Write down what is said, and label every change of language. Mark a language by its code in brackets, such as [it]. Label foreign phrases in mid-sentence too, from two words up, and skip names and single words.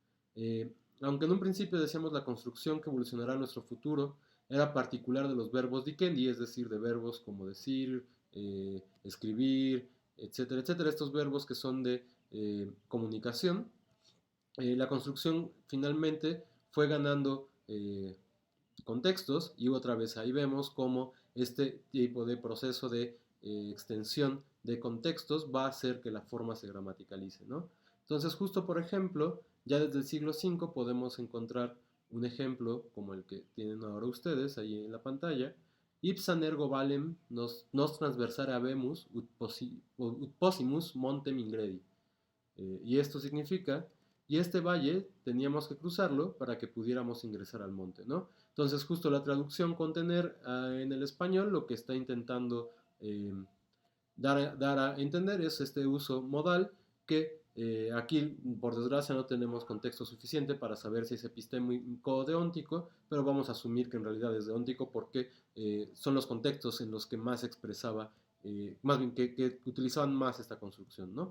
[es] Aunque en un principio decíamos la construcción que evolucionará nuestro futuro era particular de los verbos dicendi, es decir, de verbos como decir, escribir, etcétera, etcétera, estos verbos que son de comunicación, la construcción finalmente fue ganando contextos y otra vez ahí vemos cómo este tipo de proceso de extensión de contextos va a hacer que la forma se gramaticalice, ¿no? Entonces justo por ejemplo, ya desde el siglo V podemos encontrar un ejemplo como el que tienen ahora ustedes ahí en la pantalla. [la] Ipsan ergo valem nos transversare habemus ut possimus montem ingredi. [es] Y esto significa, y este valle teníamos que cruzarlo para que pudiéramos ingresar al monte, ¿no? Entonces justo la traducción contener en el español lo que está intentando dar a entender es este uso modal que aquí por desgracia no tenemos contexto suficiente para saber si es epistémico o deóntico, pero vamos a asumir que en realidad es deóntico porque son los contextos en los que más expresaba, más bien que utilizaban más esta construcción, ¿no?